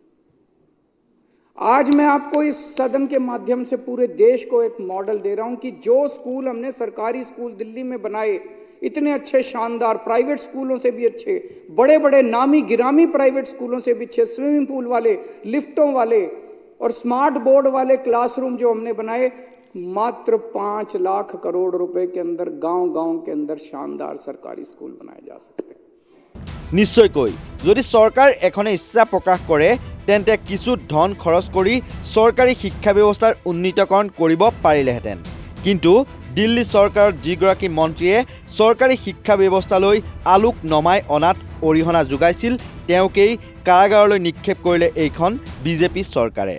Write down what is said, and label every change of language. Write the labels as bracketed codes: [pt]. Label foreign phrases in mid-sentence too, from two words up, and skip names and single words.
[hi] आज मैं आपको इस सदन के माध्यम से पूरे देश को एक मॉडल दे रहा हूं कि जो स्कूल हमने सरकारी स्कूल दिल्ली में बनाए, इतने अच्छे शानदार, प्राइवेट स्कूलों से भी अच्छे, बड़े बड़े नामी गिरामी प्राइवेट स्कूलों से भी अच्छे, स्विमिंग पूल वाले, लिफ्टों वाले और स्मार्ट बोर्ड वाले क्लासरूम जो हमने बनाए, मात्र 5 लाख करोड़ रुपए के अंदर गांव-गांव के अंदर शानदार सरकारी स्कूल बनाए जा सकते हैं। [as] নিশ্চয়কৈ যদি চৰকাৰ এখনে ইচ্ছা প্ৰকাশ কৰে তেন্তে কিছু ধন খৰচ কৰি চৰকাৰী শিক্ষা ব্যৱস্থাৰ উন্নীতকৰণ কৰিব পাৰিলেহেঁতেন। কিন্তু দিল্লী চৰকাৰৰ যিগৰাকী মন্ত্ৰীয়ে চৰকাৰী শিক্ষা ব্যৱস্থালৈ আলোক নমাই অনাত অৰিহণা যোগাইছিল, তেওঁকেই কাৰাগাৰলৈ নিক্ষেপ কৰিলে এইখন বিজেপি চৰকাৰে।